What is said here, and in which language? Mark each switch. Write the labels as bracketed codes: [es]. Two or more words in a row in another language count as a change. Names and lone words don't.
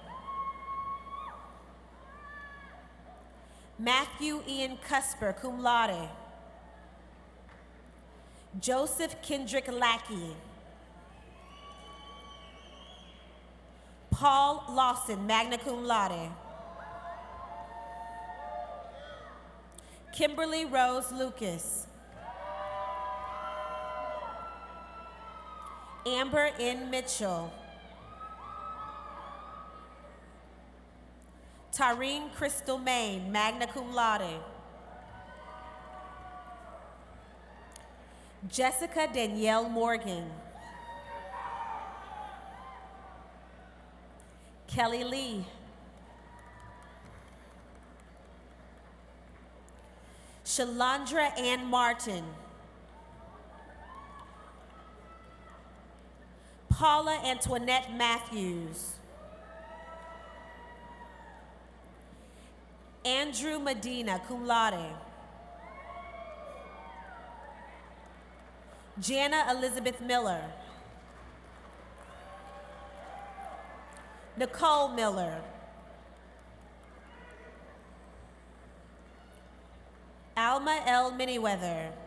[en] Matthew Ian Cusper, [la] cum laude. [en] Joseph Kendrick Lackey. Paul Lawson, [la] magna cum laude. [en] Kimberly Rose Lucas. Amber N. Mitchell. Tareen Crystal Main, [la] magna cum laude. [en] Jessica Danielle Morgan. Kelly Lee. Shalandra Ann Martin. Paula Antoinette Matthews. Andrew Medina, [la] cum laude. [en] Jana Elizabeth Miller. Nicole Miller. Alma L. Miniweather.